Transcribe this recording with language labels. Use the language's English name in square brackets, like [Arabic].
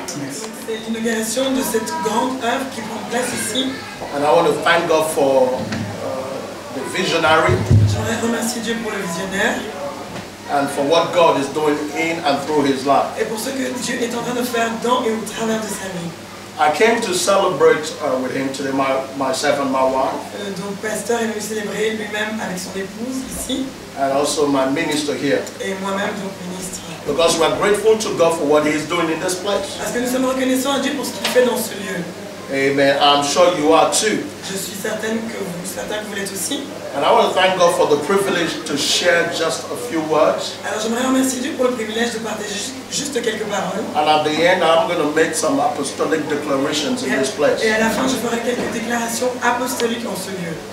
[French] C'est l'inauguration de cette grande œuvre qui prend place ici. [English] And I want to thank God for the visionary. [French] J'aimerais remercier Dieu pour le visionnaire. [English] And for what God is doing in and through his life. [French] Et pour ce que Dieu est en train de faire dans et au travers de sa vie. [English] I came to celebrate with him today, myself and my wife. [French] Donc pasteur est venu célébrer lui-même avec son épouse ici. [English] And also my minister here. [French] Et moi-même donc ministre. [English] Because we are grateful to God for what he is doing in this place. [French] Parce que nous sommes reconnaissants à Dieu pour ce qu'il fait dans ce lieu. [English] Amen. I'm sure you are too. [French] Je suis certaine que vous l'êtes aussi. [English] And I want to thank God for the privilege to share just a few words. [French] Alors j'aimerais remercier Dieu pour le privilège de partager juste quelques paroles. [English] And at the end, I'm going to make some apostolic declarations in this place. [French] Et à la fin, je ferai quelques déclarations apostoliques en ce lieu.